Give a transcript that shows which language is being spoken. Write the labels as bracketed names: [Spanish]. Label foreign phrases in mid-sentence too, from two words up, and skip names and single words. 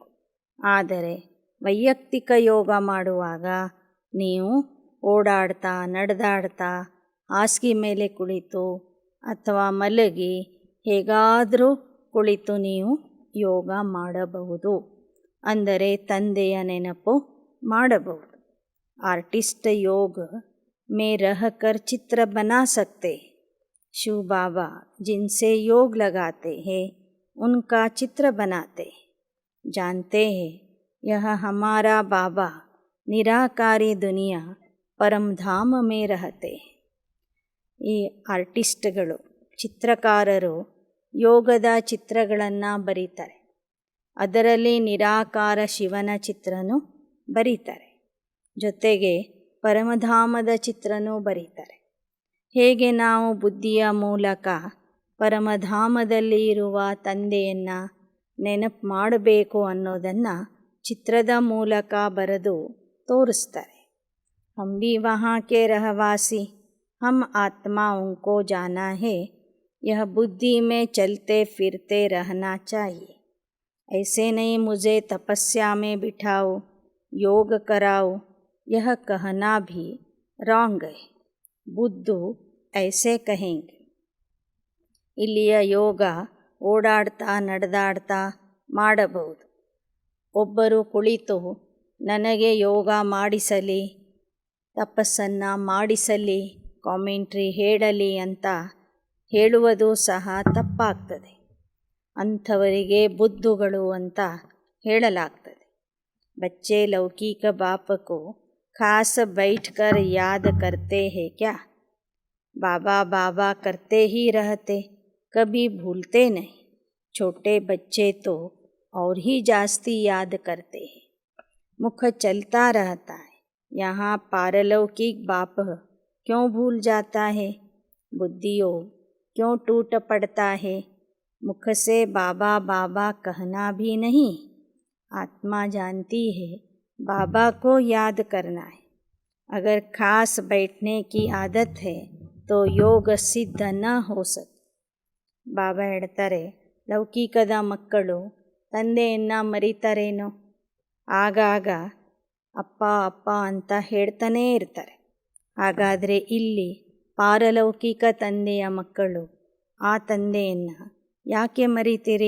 [Kannada] ಆದರೆ ವೈಯಕ್ತಿಕ ಯೋಗ ಮಾಡುವಾಗ ನೀವು ಓಡಾಡ್ತಾ ನಡೆದಾಡ್ತಾ ಹಾಸಿಗೆ ಮೇಲೆ ಕುಳಿತು ಅಥವಾ ಮಲಗಿ ಹೇಗಾದರೂ ಕುಳಿತು ನೀವು ಯೋಗ ಮಾಡಬಹುದು. ಅಂದರೆ ತಂದೆಯ ನೆನಪು ಮಾಡಬಹುದು. [Hindi] आर्टिस्ट योग में रहकर चित्र बना सकते. शिव बाबा जिनसे योग लगाते हैं उनका चित्र बनाते हैं। जानते हैं यह हमारा बाबा निराकारी दुनिया ಪರಮಧಾಮ में रहते हैं। [Kannada] ಈ ಆರ್ಟಿಸ್ಟ್ಗಳು, ಚಿತ್ರಕಾರರು ಯೋಗದ ಚಿತ್ರಗಳನ್ನು ಬರೀತಾರೆ. ಅದರಲ್ಲಿ ನಿರಾಕಾರ ಶಿವನ ಚಿತ್ರನೂ ಬರೀತಾರೆ, ಜೊತೆಗೆ ಪರಮಧಾಮದ ಚಿತ್ರನೂ ಬರೀತಾರೆ. ಹೇಗೆ ನಾವು ಬುದ್ಧಿಯ ಮೂಲಕ ಪರಮಧಾಮದಲ್ಲಿ ಇರುವ ತಂದೆಯನ್ನು ನೆನಪು ಮಾಡಬೇಕು ಅನ್ನೋದನ್ನು ಚಿತ್ರದ ಮೂಲಕ ಬರೆದು ತೋರಿಸ್ತಾರೆ. [Hindi] हम भी वहाँ के रहवासी, हम आत्माओं को जाना है, यह बुद्धि में चलते फिरते रहना चाहिए. ऐसे नहीं मुझे तपस्या में बिठाओ, योग कराओ, यह कहना भी रॉन्ग है. बुद्धू ऐसे कहेंगे. [Kannada] ಇಲ್ಲಿಯ ಯೋಗ ಓಡಾಡ್ತಾ ನಡೆದಾಡ್ತಾ ಮಾಡಬಹುದು. ಒಬ್ಬರು ಕುಳಿತು ನನಗೆ ಯೋಗ ಮಾಡಿಸಲಿ, ತಪಸ್ಸನ್ನು ಮಾಡಿಸಲಿ, ಕಾಮೆಂಟ್ರಿ ಹೇಳಲಿ ಅಂತ ಹೇಳುವುದು ಸಹ ತಪ್ಪಾಗ್ತದೆ. ಅಂಥವರಿಗೆ ಬುದ್ಧುಗಳು ಅಂತ ಹೇಳಲಾಗ್ತದೆ. [Hindi] बच्चे लौकिक बाप को खास बैठकर याद करते हैं क्या? बाबा बाबा करते ही रहते, कभी भूलते नहीं. छोटे बच्चे तो और ही जास्ती याद करते हैं. मुख चलता रहता है. यहाँ पारलौकिक बाप क्यों भूल जाता है? बुद्धियों क्यों टूट पड़ता है? मुख से बाबा बाबा कहना भी नहीं. आत्मा जानती है बाबा को याद करना है. अगर खास बैठने की आदत है तो योग सिद्ध न हो सके. [Kannada] ಬಾಬಾ ಹೇಳ್ತಾರೆ, ಲೌಕಿಕದ ಮಕ್ಕಳು ತಂದೆಯನ್ನು ಮರೀತಾರೇನೋ, ಆಗಾಗ ಅಪ್ಪ ಅಪ್ಪ ಅಂತ ಹೇಳ್ತಾನೇ ಇರ್ತಾರೆ. ಹಾಗಾದರೆ ಇಲ್ಲಿ ಪಾರಲೌಕಿಕ ತಂದೆಯ ಮಕ್ಕಳು ಆ ತಂದೆಯನ್ನು ಯಾಕೆ ಮರೀತೀರಿ?